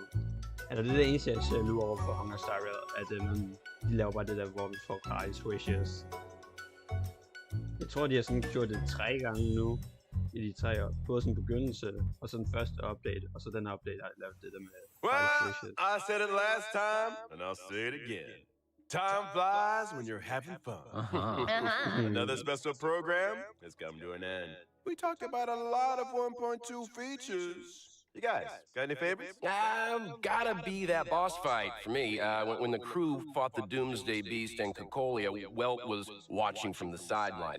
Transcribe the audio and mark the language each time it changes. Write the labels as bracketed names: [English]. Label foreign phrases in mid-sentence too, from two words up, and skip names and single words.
[Danish] Eller det er det eneste, jeg ser nu over for Honkai Star Rail, at de laver bare det der, hvor vi får gratis wishes. Jeg tror, de har sådan gjort det 3 gange nu, i de 3 år. Både sådan begyndelse, og så den første update, og så den update, har de lavet det der med gratis Well, wishes. [English] I said it last time, and I'll say it again. Time flies when you're having fun. Another special program has come to an end. We talked about a lot of 1.2 features. You guys, got any favorites? Gotta be that boss fight for me. When the crew fought the Doomsday Beast and Cocolia, Welt was watching from the sidelines.